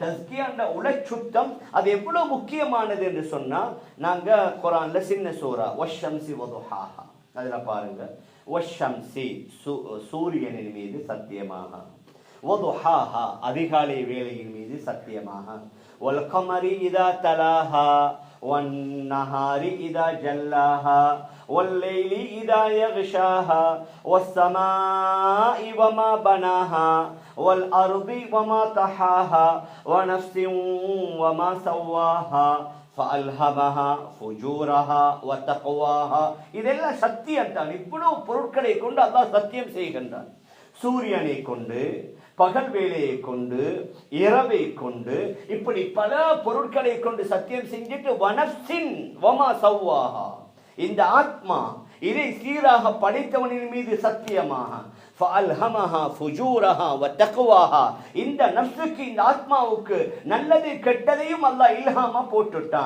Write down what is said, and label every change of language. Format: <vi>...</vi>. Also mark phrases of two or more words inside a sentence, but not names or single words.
<ta>தஸ்கியான்ற உளச்சுத்தம் அது எவ்வளவு முக்கியமானது என்று சொன்னா, நாங்க குர்ஆன்ல சின்ன சூரா</ta> <ar>والشمس وضحاها</ar> <ta>அதுல பாருங்க, வஷ்ஷம்சி சூரியனின் மீது சத்தியமாக, வதுஹாஹா அதிகாலை வேளையின் மீது சத்தியமாக,</ta> <ar>والقمر إذا تلاها والنهار إذا جلاها والليل إذا يغشاها والسماء وما بناها والأرض وما طحاها ونفس وما سواها فألهمها فجورها وتقواها.</ar> <ta>இதெல்லாம் சத்தியம் தான். இவ்வளவு பொருட்களை கொண்டு அல்லாஹ் சத்தியம் செய்கின்றான். சூரியனை கொண்டு, பகல் வேலையை கொண்டு, இரவை கொண்டு, இப்படி பல பொருட்களை கொண்டு சத்தியம் செஞ்சுட்டு</ta> <ar>ونفس وما سواها</ar> <ta>இந்த ஆத்மா இதை சீராக படைத்தவனின் மீது சத்தியமாக,</ta> <ar>فألهمها فجورها وتقواها</ar> <ta>இந்த நஃப்ஸுக்கு இந்த ஆத்மாவுக்கு நல்லது கெட்டதையும் அல்லாஹ் இல்ஹாமா போட்டுட்டான்.</ta>